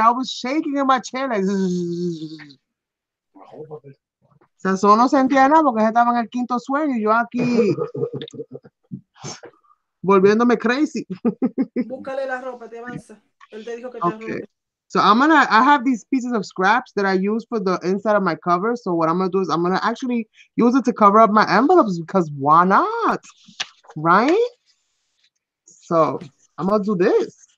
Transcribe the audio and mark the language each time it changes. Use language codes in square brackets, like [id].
[en] I was shaking in my chair like zzz. [es] Sazón no sentía nada porque estaba en el quinto sueño y yo aquí volviéndome crazy. Búscale la ropa, te avanza. Él te dijo que te [en] Okay. [es] arrope. [en] So I have these pieces of scraps that I use for the inside of my cover. So what I'm gonna do is I'm gonna actually use it to cover up my envelopes because why not? Right? So I'm gonna do this.